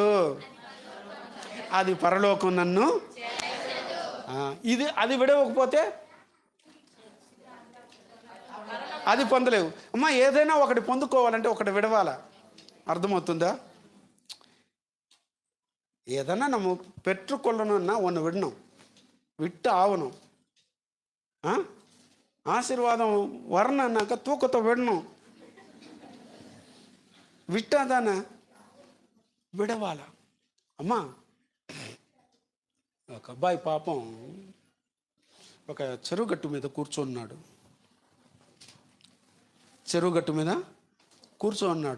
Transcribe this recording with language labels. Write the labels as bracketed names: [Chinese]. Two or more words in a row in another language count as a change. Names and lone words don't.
[Telugu] అది పరలోకం నన్ను అది విడవకపోతే అది పొందలేవు. అమ్మా, ఏదైనా ఒకటి పొందుకోవాలంటే ఒకటి విడవాలా. అర్థమవుతుందా? [Tamil] ఏదన్నా நம்ம பெற்றுக்கொள்ளணும்னா ஒன்று விடணும், விட்டு ஆகணும். ஆசீர்வாதம் வரணுன்னாக்கா தூக்கத்தை விடணும். [Telugu] విట్టాదానా విడవాలా. అమ్మా, ఒక అబ్బాయి పాపం ఒక చెరువుగట్టు మీద కూర్చోన్నాడు. చెరువుగట్టు మీద కూర్చోన్నాడు.